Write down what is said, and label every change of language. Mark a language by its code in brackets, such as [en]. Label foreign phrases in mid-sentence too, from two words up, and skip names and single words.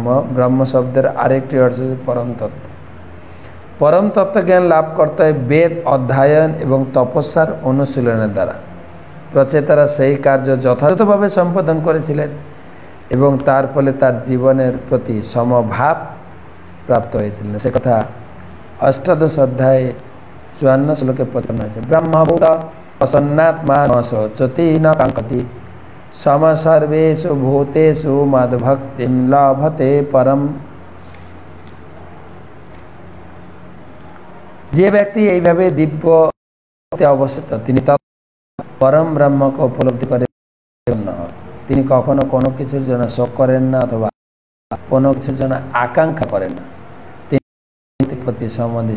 [bn] ব্রহ্ম শব্দের আরেকটি অর্থ পরম তত্ত্ব। পরম তত্ত্ব জ্ঞান লাভ করতে হয় বেদ অধ্যয়ন এবং তপস্যার অনুশীলনের দ্বারা। প্রচেতারা সেই কার্য যথাযথভাবে সম্পাদন করেছিলেন এবং তার ফলে তার জীবনের প্রতি সমভাব প্রাপ্ত হয়েছিলেন। সে কথা অষ্টাদশ অধ্যায়ে 54 শ্লোকে প্রথম আছে। [sa] ব্রহ্মভূত প্রসন্নাত্মা ন শোচতি ন কাঙ্ক্ষতি সমসর্বেষু ভূতেষু মদ্ভক্তিম লভতে পরম। [bn] যে ব্যক্তি এইভাবে দিব্য অবস্থিত তিনি পরম ব্রহ্মকে উপলব্ধি করে, তিনি কখনো কোনো কিছুর জন্য শোক করেন না অথবা কোনো কিছুর জন্য আকাঙ্ক্ষা করেন না, তিনি প্রতি সমদিষ্ট।